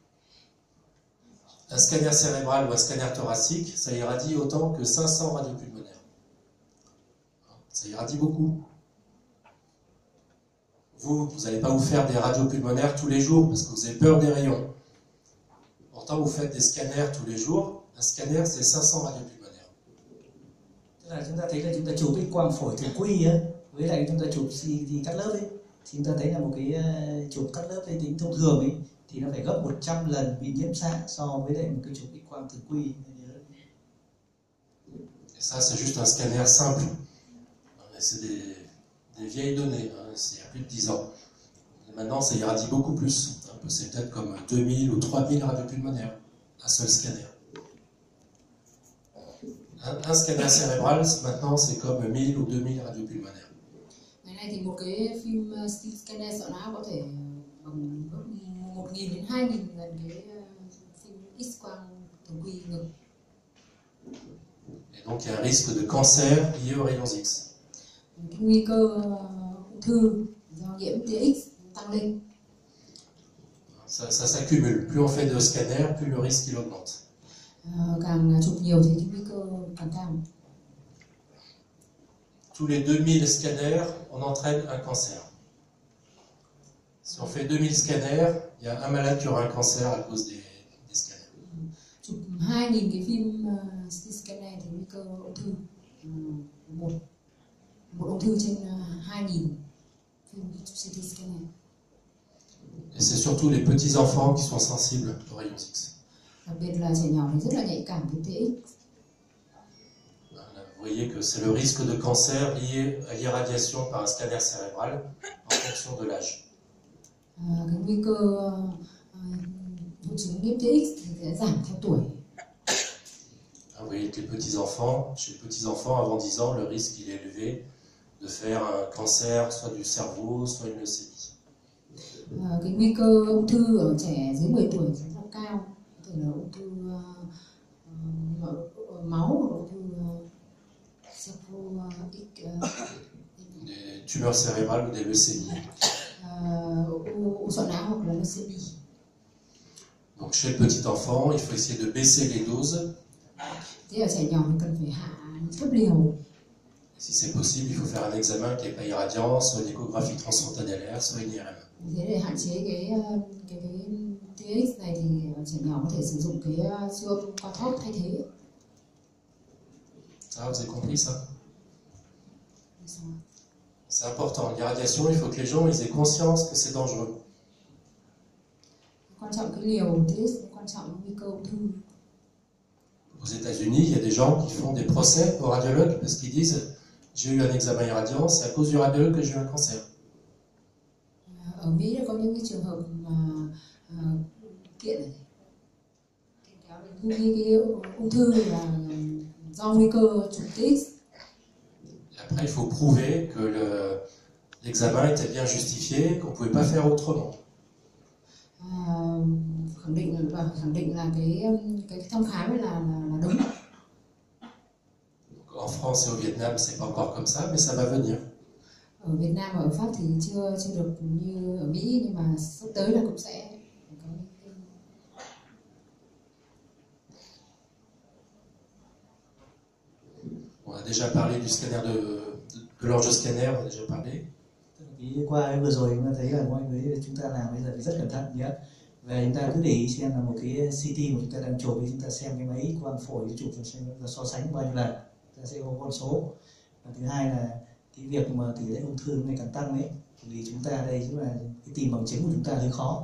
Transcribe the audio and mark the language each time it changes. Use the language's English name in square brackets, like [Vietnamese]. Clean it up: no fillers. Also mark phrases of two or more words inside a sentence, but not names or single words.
[French] Un scanner cérébral ou un scanner thoracique, ça irradie autant que 500 radios pulmonaires. Ça irradie beaucoup. Vous n'allez pas vous faire des radios pulmonaires tous les jours parce que vous avez peur des rayons. Pourtant, vous faites des scanners tous les jours. Un scanner, c'est 500 radios pulmonaires. [Vietnamese] Tức là chúng ta thấy là chúng ta chụp X quang phổi thường quy á, với lại chúng ta chụp thì cắt lớp ấy, thì chúng ta thấy là một cái chụp cắt lớp vi tính thông thường ấy thì nó phải gấp 100 lần bị nhiễm xạ so với lại một cái chụp X quang thường quy. [French] Et ça, c'est juste un scanner simple. C'est des vieilles données, hein, c'est il y a plus de 10 ans. Et maintenant, ça irradie beaucoup plus. C'est peut-être comme 2000 ou 3000 radios pulmonaires, un seul scanner. Un scanner cérébral, maintenant, c'est comme 1000 ou 2000 radios pulmonaires. [Vietnamese] Ngày nay thì một cái phim [English] CT scanner [Vietnamese] sọ não có thể bằng 1000 đến 2000 lần cái phim X-quang thường quy ngực. [French] Et donc, il y a un risque de cancer lié aux rayons X. [Vietnamese] Cái nguy cơ ung thư do nhiễm tia X tăng lên. [French] Ça s'accumule. Plus on fait de scanners, plus le risque il augmente. [Vietnamese] Càng chụp nhiều thì cái nguy cơ càng cao. [French] Tous les 2000 scanners, on entraîne un cancer. Si on fait 2000 scanners, il y a un malade qui aura un cancer à cause des scanners. [Vietnamese] Chụp 2000 cái phim [English] CT scanner [Vietnamese] thì nguy cơ ung thư một ung thư trên 2000 phim [English] CT scanner. [French] Et c'est surtout les petits-enfants qui sont sensibles aux rayons X. [Vietnamese] Đặc biệt là trẻ nhỏ thì rất là nhạy cảm với tia X. [French] Vous voyez que c'est le risque de cancer lié à l'irradiation par un scanner cérébral en fonction de l'âge. [Vietnamese] Cái nguy cơ hội chứng nhiễm tia X thì sẽ giảm theo tuổi. [French] Vous voyez que les petits-enfants, chez les petits-enfants avant 10 ans, le risque il est élevé de faire un cancer soit du cerveau, soit une leucémie. [Vietnamese] Cái nguy cơ ung thư ở trẻ dưới 10 tuổi rất là cao, có thể là ung thư máu hoặc ung thư [French] des tumeurs cérébrales ou des leucémies. [Vietnamese] u sọ não hoặc là leucémie. [French] Donc chez le petit enfant, il faut essayer de baisser les doses. [Vietnamese] Thế ở trẻ nhỏ thì cần phải hạ thấp liều. [French] Si c'est possible, il faut faire un examen qui n'est pas irradiant, soit une échographie transfrontalière, soit une IRM. [Vietnamese] Thế để hạn chế cái tia X này thì trẻ nhỏ có thể sử dụng cái siêu âm qua thóp thay thế. [French] Ça, vous avez compris ça? C'est important. L'irradiation, il faut que les gens ils aient conscience que c'est dangereux. [Vietnamese] Quan trọng cái liều tia X, quan trọng nguy cơ ung thư. [French] Aux États-Unis, il y a des gens qui font des procès aux radiologues parce qu'ils disent j'ai eu un examen irradiant, c'est à cause du radiologue que j'ai eu un cancer. [Vietnamese] Ở Mỹ có những cái trường hợp mà kiện này kéo đến cái ung thư là do nguy cơ chụp tia X. [French] Après, il faut prouver que l'examen était bien justifié, qu'on ne pouvait pas faire autrement. [Vietnamese] Khẳng định là cái thăm khám ấy là đúng. [French] En France et au Vietnam, c'est pas encore comme ça, mais ça va venir. [Vietnamese] Ở Việt Nam và ở Pháp thì chưa được như ở Mỹ, nhưng mà sắp tới là cũng sẽ có những cái... [French] On a déjà parlé du scanner de l'angioscanner, scanner, on a déjà parlé. [Vietnamese] Qua cái vừa rồi chúng ta thấy là mọi người chúng ta làm bây giờ thì rất cẩn thận nhé. Và chúng ta cứ để ý xem là một cái CT mà chúng ta đang chụp thì chúng ta xem cái máy quang phổi chụp rồi xem chúng ta so sánh bao nhiêu lần, ta sẽ có con số. Và thứ hai là cái việc mà tỷ lệ ung thư ngày càng tăng ấy, vì chúng ta đây chính là cái tìm bằng chứng của chúng ta hơi khó.